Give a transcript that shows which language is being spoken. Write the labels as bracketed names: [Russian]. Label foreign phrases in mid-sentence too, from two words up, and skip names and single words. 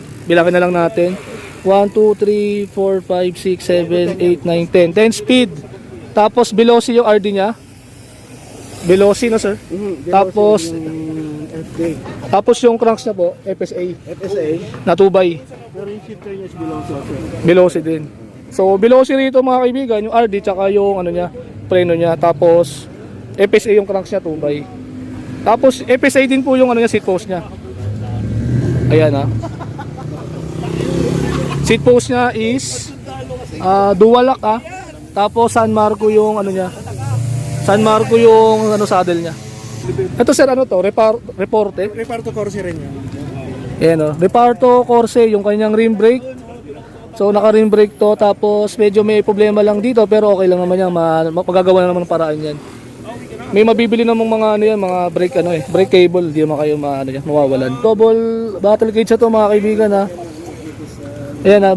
[Filipino] Bilangin na lang natin. 1, 2, 3, 4, 5, 6, 7, 8, 9, 10. 10 speed. Tapos Veloci yung RD niya. Veloci na sir. Tapos FD. Tapos yung cranks na po, FSA FSA. na 2x. Pero yung shifter niya is Veloci also. Veloci din. So Veloci rito mga kaibigan, yung RD tsaka yung ano niya, preno niya. Tapos FSA yung cranks niya 2x. Tapos FSA din po yung ano niya, [English] seat post [Filipino] niya. Ayan ha. [English] Seat post [Filipino] niya is [English] dual lock [Filipino] ha. Tapos San Marco yung ano niya. San Marco yung ano saddle niya. Ito sir ano to? Reporte. Reparto Corse rin yan. Ayan o. Reparto Corse yung kanyang [English] rim brake. [Filipino] So naka [English] rim brake [Filipino] to. Tapos medyo may problema lang dito. Pero okay lang naman yan. Magagawa na naman ng paraan yan. May mabibili namang mga ano yan, mga brake ano [English] brake cable. [Filipino] Hindi naman kayo mawawalan. [English] Double battle cage [Filipino] to mga kaibigan ha. Ayan ha.